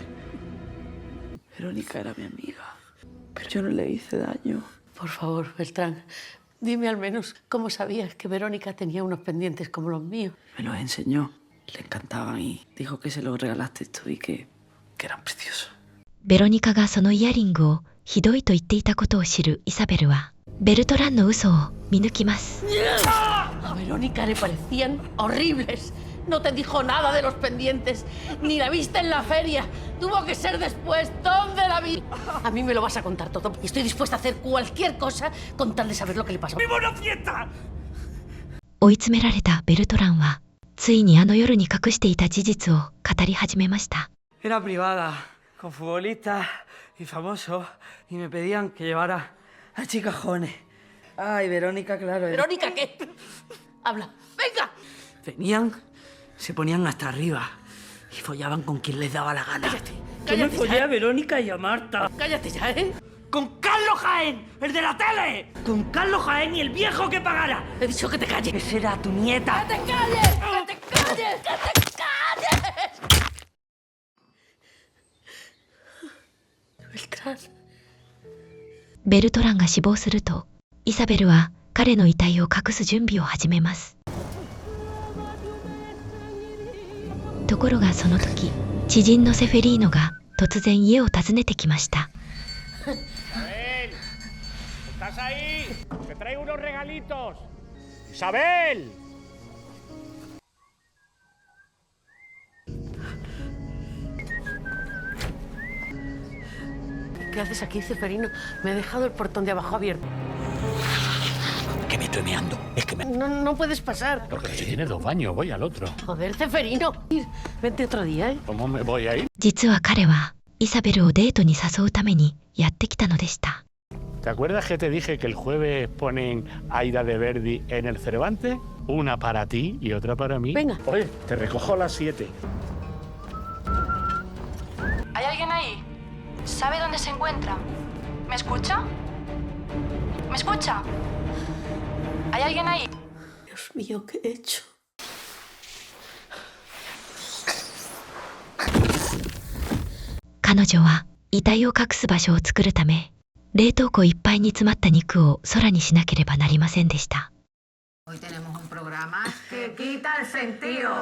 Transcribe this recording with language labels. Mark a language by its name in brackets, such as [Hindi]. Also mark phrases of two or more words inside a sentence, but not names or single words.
[Spanish] Verónica era mi amiga, pero yo no le hice daño. Por favor, Beltrán, dime al menos cómo sabías que Verónica tenía unos pendientes como los míos. Me los enseñó, le encantaban y dijo que se los regalaste tú y que eran preciosos. [Japanese] ベロニカがそのイヤリングをひどいと言っていたことを知るイサベルはベルトランの嘘を見抜きます。 [Spanish] A Verónica le parecían horribles. No te dijo nada de los pendientes, ni la viste en la feria. Tuvo que ser después. ¿Dónde la vi? A mí me lo vas a contar todo. Y estoy dispuesta a hacer cualquier cosa con tal de saber lo que le pasó. ¡Viva una fiesta! [Japanese] 追い詰められたベルトランはついにあの夜に隠していた事実を語り始めました。 [Spanish] Era privada, con futbolistas y famosos, y me pedían que llevara a chicas jóvenes. Ay, Verónica, claro. ¿Verónica qué? Habla. ¡Venga! Venían, se ponían hasta arriba y follaban con quien les daba la gana. Cállate. Yo me Cállate follé ya. a Verónica y a Marta. Cállate ya, ¿eh? ¡Con Carlos Jaén, el de la tele! ¡Con Carlos Jaén y el viejo que pagara! He dicho que te calles. ¡Esa era tu nieta! ¡Que te calles! ¡Que te calles! ¡Que te calles! Beltrán. [Japanese] ベルトランが死亡するとイサベルは彼の遺体を隠す準備を始めます。ところがその時知人のセフェリーノが突然家を訪ねてきました。 [Spanish] ¡Isabel! ¿Estás ahí? ¡Te traigo unos regalitos! ¡Isabel! ¿Qué haces aquí, Ceferino? Me he dejado el portón de abajo abierto. Que me estoy meando. Es que me... No puedes pasar. Porque si tienes dos baños, voy al otro. Joder, Ceferino. Vente otro día, ¿eh? ¿Cómo me voy a ir? [Japanese] 実は彼はイサベルをデートに誘うためにやってきたのでした。 [Spanish] ¿Te acuerdas que te dije que el jueves ponen Aida de Verdi en el Cervantes? Una para ti y otra para mí. Venga. Oye, te recojo a las 7. ¿Hay alguien ahí? ¿Sabe dónde se encuentra? ¿Me escucha? ¿Me escucha? ¿Hay alguien ahí? Dios mío, ¿qué he hecho? [Japanese] 彼女は遺体を隠す場所を作るため冷凍庫いっぱいに詰まった肉を空にしなければなりませんでした。 [Spanish] Hoy tenemos un programa que quita el sentido.